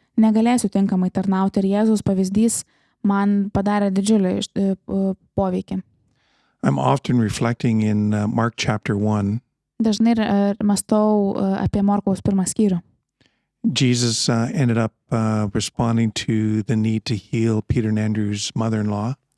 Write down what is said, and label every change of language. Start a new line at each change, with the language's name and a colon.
Lithuanian: negalėsiu tinkamai tarnauti ir Jėzaus pavyzdys man padarė didžiulį poveikį.
English: I'm often reflecting in Mark chapter 1.
Lithuanian: Dažnai mąstau apie Morkaus 1 skyrių.
English: Jesus ended up responding to the need to heal Peter and Andrew's mother-in-law.